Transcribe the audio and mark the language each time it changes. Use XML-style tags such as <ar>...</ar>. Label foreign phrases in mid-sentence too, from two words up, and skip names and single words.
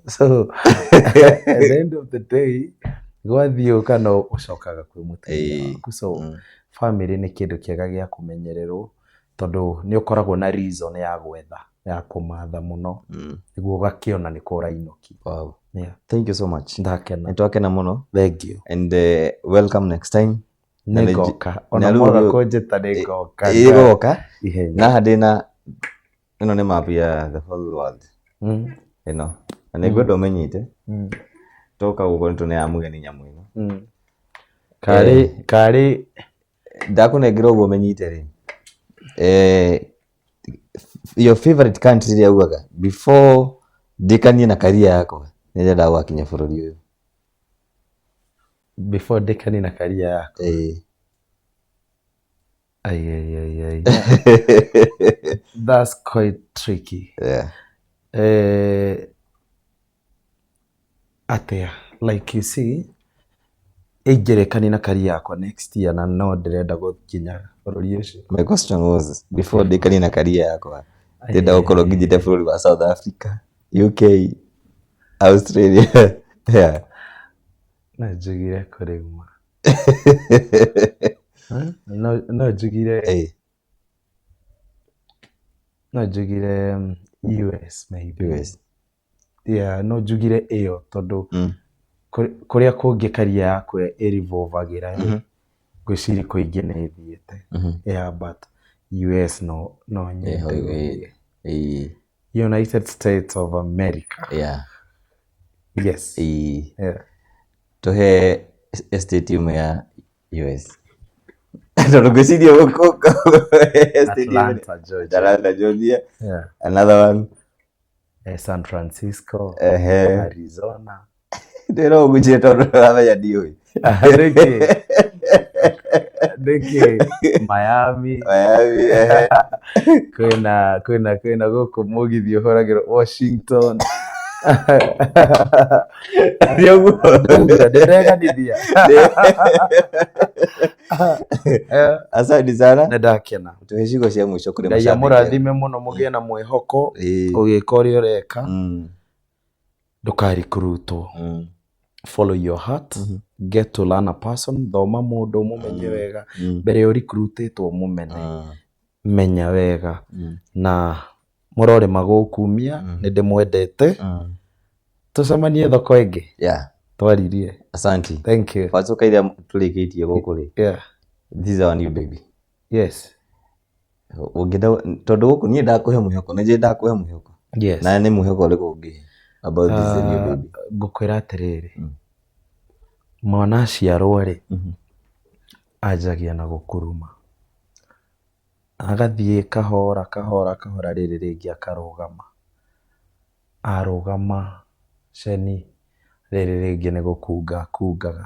<en>So at the end of the day</en> <ki>gwathiũka no ũcokaga kwĩ mũtumia waku. So family nĩ kĩndũ kĩega gĩa kũmenyererwo tondũ nĩ ũkoragwo na reason ya gwetha ya kũmatha mũno nĩguo ũgakĩona nĩ kũrainũki.</ki> <en>Wow. Yeah. Thank you so much.</en> <ki>Ndakena. Nitwakena muno.</ki> <en>Thank you. And welcome next time.</en> <ki>Nĩngoka. Ona mwaga kũnjĩta nĩngoka. Nĩngoka. Na handĩna ĩno nĩ map ya</ki> <en>the whole world.</en> <ki>Ĩno. Na nĩngwenda ũmenyite. Toka gũkũ nĩtũneamũgeni nyamũ ĩno. Karĩ ndakũnengera ũguo ũmenyite rĩ.</ki> <en>Your favorite country</en> <ki>ĩrĩa ugaga before ndĩkanie na career yakwa nĩrenda gwakinya bũrũri ũyũ. Before ndĩkanie na career yakwa.</ki> <en>That's quite tricky. Yeah. Atea, like you see,</en> <ki>ingĩrĩkania na career yakwa</ki> <en>next year</en> <ki>na no ndĩrenda gũkinya bũrũri ũcio.</ki> <en>My question was before</en> <ki>ndĩkanie na career yakwa ndĩrenda gũkorwo nginyĩte bũrũri wa South Africa, UK, Australia. Yeah. Na njugire kũrĩma. No njugire US maybe. US.</ki> <en>Yeah,</en> <ki>no njugire ĩyo tondũ kũrĩa kũngĩ career yakwa ĩrevolvagĩra gwĩciria kũingĩ nĩ thiĩte.</ki> <en>Yeah, but</en> <ki>US no nyende.</ki> <en>United States of America. Yeah. Yes. Yeah.</en> <ki>Tuhe estate yume ya US. Tondũ gwĩciria gũkũ Atlanta, Georgia. Atlanta, Georgia.</ki> <en>Yeah. Another one. San Francisco. Arizona.</en> <ki>Ndĩrona ũgũnjĩre tondũ wamenya ndiũĩ. Ndĩkĩ Miami. Kwĩna gũkũ mũgithi ũhoragĩrwo Washington. Ndĩreganithia.</ki> <sw>Asante sana.</sw> <ki>Nĩndakena. Tuhe ciugo cia mũico kũrĩ Ngai amũrathime mũno mũgĩe na mwĩhoko ũgĩka ũrĩa ũreka. Ndũkarikũrutwo.</ki> <en>Follow your heart. Get to learn a person.</en> <ki>Thoma mũndũ mũmenye wega. Mbere ya ũrikurutĩtwo mũmene. Menya wega. Na mũrore magũkumia nĩndĩmwendete. Tucemanie thoko ĩngĩ.</ki> <en>Yeah.</en> <ki>Twaririe.</ki> <sw>Asante.</sw> <en>Thank you.</en> <ki>Fatxo kaira tũrĩkĩtie gũkũ rĩ.</ki> <en>Yeah. This is our new baby. Yes.</en> <ki>Ũngĩda tondũ gũkũ niĩ ndakũhe mũheko na je ndakũhe mũheko.</ki> <en>Yes.</en> <ki>Na nĩ mũheko ũrĩkũ ũngĩ</ki> <en>about this new baby.</en> <ki>Ngũkwĩra atĩrĩrĩ. Mwana aciarwo rĩ anjagia na gũkuruma. Agathiĩ kahora rĩrĩ rĩngĩ akarũgama. Arũgama ceni rĩrĩ rĩngĩ nĩ gũkunga kungaga.</ki>